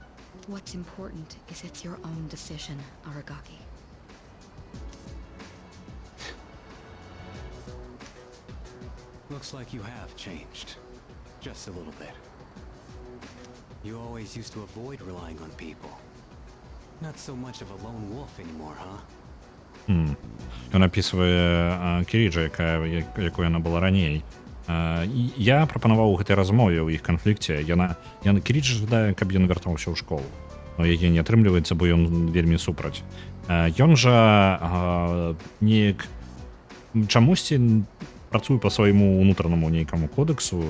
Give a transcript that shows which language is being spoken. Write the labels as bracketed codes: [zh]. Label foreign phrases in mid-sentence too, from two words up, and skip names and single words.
[en] What's important is it's your own decision, Aragaki. Looks like you have changed. Just a little bit. You always used to avoid relying on people. Not so much of a lone wolf anymore, huh? [be] Ён апісвае Кіріджа, якой яна была раней. Я прапанаваў у гэтай размове ў іх канфлікце. Кірідж жадае, каб ён вяртаўся ў школу. Но яе не атрымліваецца, бо ён вельмі супраць. Ён жа неяк чамусьці працуе па свайму ўнутранаму нейкаму кодэксу.